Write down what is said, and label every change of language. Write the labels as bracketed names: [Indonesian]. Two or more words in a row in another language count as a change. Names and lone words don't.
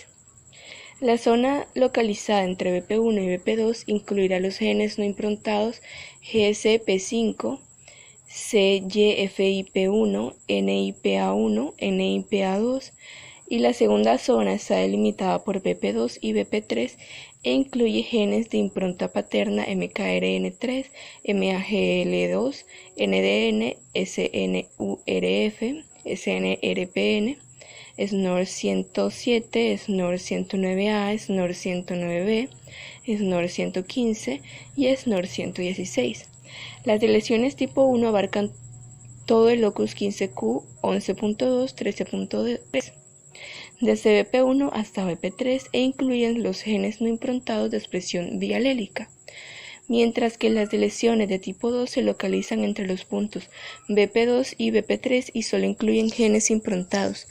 [Spanish] La zona localizada entre BP1 y BP2 incluirá los genes no improntados GSP5, CYFIP1, NIPA1, NIPA2, y la segunda zona está delimitada por BP2 y BP3 e incluye genes de impronta paterna MKRN3, MAGL2, NDN, SNURF, SNRPN, SNOR107, SNOR109A, SNOR109B, SNOR115 y SNOR116. Las deleciones tipo 1 abarcan todo el locus 15q, 11.2, 13.3. Desde BP1 hasta BP3 e incluyen los genes no improntados de expresión bialélica, mientras que las deleciones de tipo 2 se localizan entre los puntos BP2 y BP3 y solo incluyen genes improntados.